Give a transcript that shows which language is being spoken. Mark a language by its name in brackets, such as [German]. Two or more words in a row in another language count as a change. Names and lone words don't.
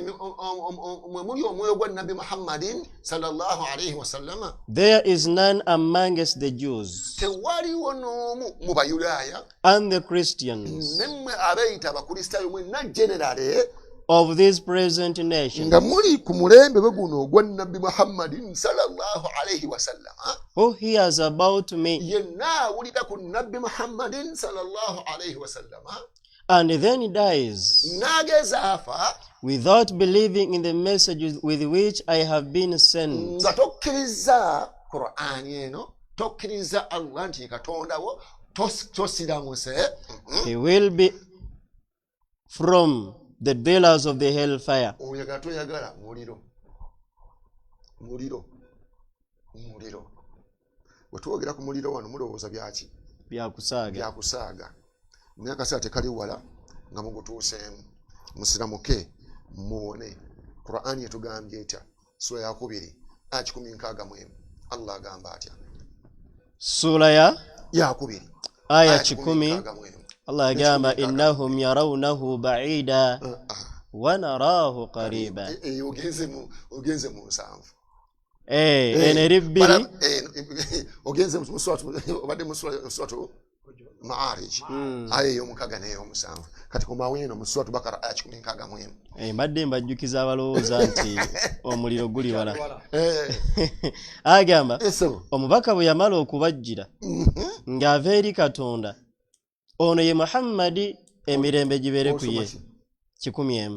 [English] There is none amongst the Jews and the Christians of this present nation who hears about me and then dies without believing in the message with which I have been sent. [Ganda] nga tokkiriza Qur'ani eno tokkiriza Allah nti katonda wo tosiramuse [English] He will be from the dwellers of the hellfire. [Ganda] oyagala toyagala muliro wetwogera ku muliro wano mulowooza byaki byakusaaga naye akaseera tekali wala nga mugutuuseemu musiramuke muwone Qur'ani etugambye etya sura ya 2 aya 161 Allah agamba atya Sura ya 2 aya 10 Allah agamba [Arabic] إنهم يرونه بعيدا ونراه قريبا. [Ganda] ogenze mu nsanvu eneribiri ogenze mu suratu Ma'arij aya ey'omukaga n'ey'omusanvu kati komaweno mu suratu Bakara aya 161 mbadde mbajjukiza abalowooza nti omuliro guli wala agamba omubaka bwe yamala okubajjira ng'ava eri Katonda ono ye Muhammadi emirembe gibeere ku ye 100